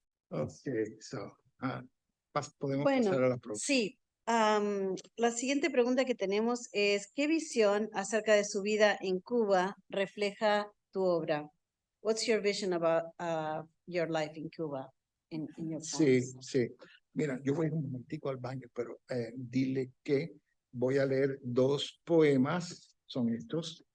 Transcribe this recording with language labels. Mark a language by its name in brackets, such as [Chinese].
[Spanish] Okay, so, podemos pasar a la próxima. Sí, la siguiente pregunta que tenemos es, ¿qué visión acerca de su vida en Cuba refleja tu obra? [English] What's your vision about your life in Cuba? In your [Spanish] Sí, [English] poems? [Spanish] sí. Mira, yo voy un momentico al baño, pero dile que voy a leer 2 poemas, son estos,